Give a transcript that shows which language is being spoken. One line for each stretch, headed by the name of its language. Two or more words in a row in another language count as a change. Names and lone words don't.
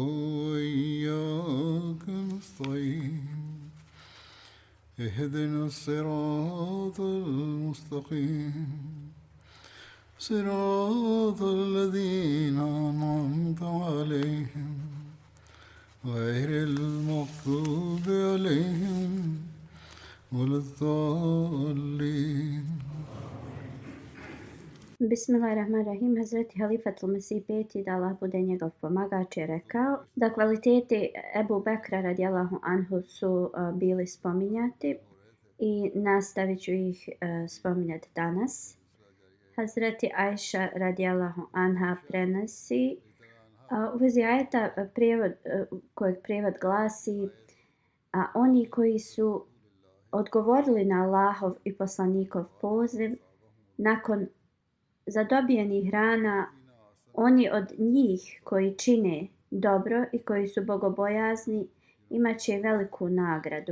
Arabic: وإياك نستعين اهدنا الصراط المستقيم صراط الذين أنعمت عليهم غير المغضوب عليهم ولا الضالين. Bismillahirrahmanirrahim.
Bosnian: Hazreti Halifatul Mesih peti, da Allah bude njegov pomagač, je rekao da kvaliteti Ebu Bekra
Arabic: رضي الله عنه
Bosnian: su bili spominjati i nastavit ću ih spominjati danas. Hazreti Ajša
Arabic: رضي الله عنها
Bosnian: prenosi u vezi ajeta kojeg prijevod glasi: a oni koji su odgovorili na Allahov i poslanikov poziv nakon zadobijenih rana, oni od njih koji čine dobro i koji su bogobojazni imat će veliku nagradu.